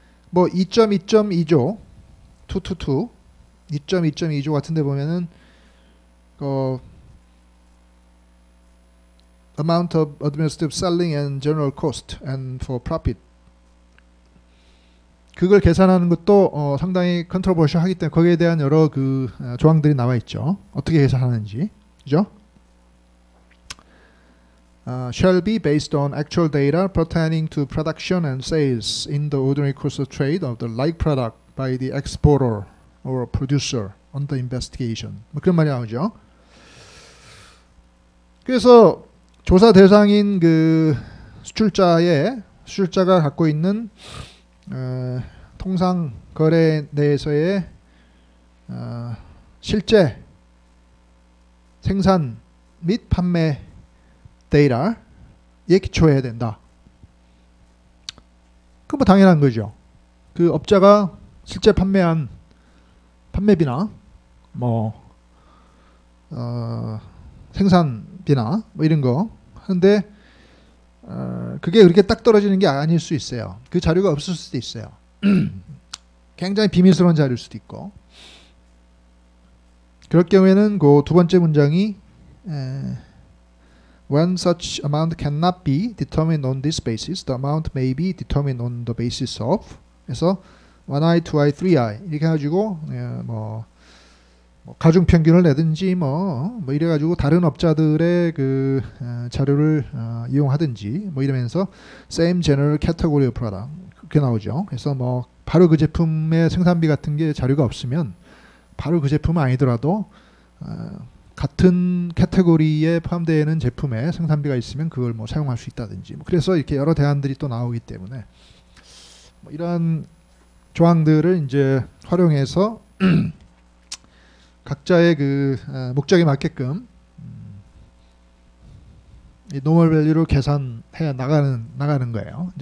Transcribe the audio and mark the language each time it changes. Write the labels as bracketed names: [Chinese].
[Korean] 뭐 2.2.2조 2.2.2조 같은 데 보면은 [English] amount of administrative selling and general cost and for profit [Korean] 그걸 계산하는 것도 상당히 컨트로버셜하기 때문에 거기에 대한 여러 그 조항들이 나와 있죠. 어떻게 계산하는지, 그죠? [English] Shall be based on actual data pertaining to production and sales in the ordinary course of trade of the like product by the exporter or producer under investigation. [Korean] 뭐 그런 말이 나오죠. 그래서 조사 대상인 그 수출자가 갖고 있는 통상 거래 내에서의 실제 생산 및 판매 데이터에 기초해야 된다. 그 뭐 당연한 거죠. 그 업자가 실제 판매한 판매비나 뭐 생산비나 뭐 이런 거 하는데 그게 그렇게 딱 떨어지는 게 아닐 수 있어요. 그 자료가 없을 수도 있어요. 굉장히 비밀스러운 자료일 수도 있고. 그럴 경우에는 그 두 번째 문장이 [English] When such amount cannot be determined on this basis, the amount may be determined on the basis of. [Korean] 그래서 1i, 2i, 3i 이렇게 해가지고 뭐 가중 평균을 내든지 뭐 이래가지고 다른 업자들의 그 자료를 이용하든지 뭐 이러면서 [English] same general category of product [Korean] 그렇게 나오죠. 그래서 뭐 바로 그 제품의 생산비 같은 게 자료가 없으면 바로 그 제품은 아니더라도 같은 카테고리에 포함되는 제품에 생산비가 있으면 그걸 뭐 사용할 수 있다든지 뭐 그래서 이렇게 여러 대안들이 또 나오기 때문에 뭐 이런 조항들을 이제 활용해서 각자의 그 목적에 맞게끔 이 노멀 밸류를 계산해 나가는 거예요.